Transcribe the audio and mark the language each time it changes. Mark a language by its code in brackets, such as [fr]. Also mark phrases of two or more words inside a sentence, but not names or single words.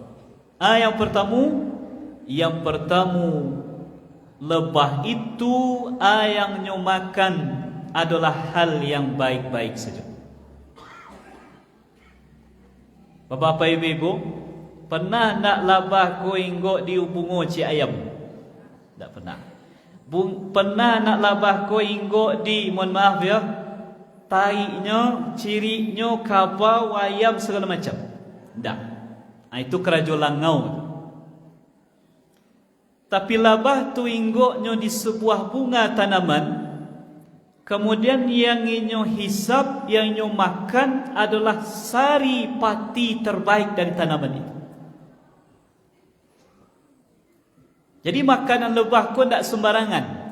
[id] Yang pertama, lebah itu yang nyo makan adalah hal yang baik-baik saja. [min] Bapak Ibu, pernah nak labah ko inggok di bungo ci ayam? Tak pernah. Pernah nak labah ko inggok di, mohon maaf ya, taiknya, cirinya, kaba, ayam, segala macam? Tak. Itu kerajo langau. [id] Tapi labah tu inggoknya di sebuah bunga tanaman, kemudian [min] yang inyo hisap, yang inyo makan [id] adalah sari pati terbaik dari tanaman itu. Jadi makanan lebah pun tak sembarangan.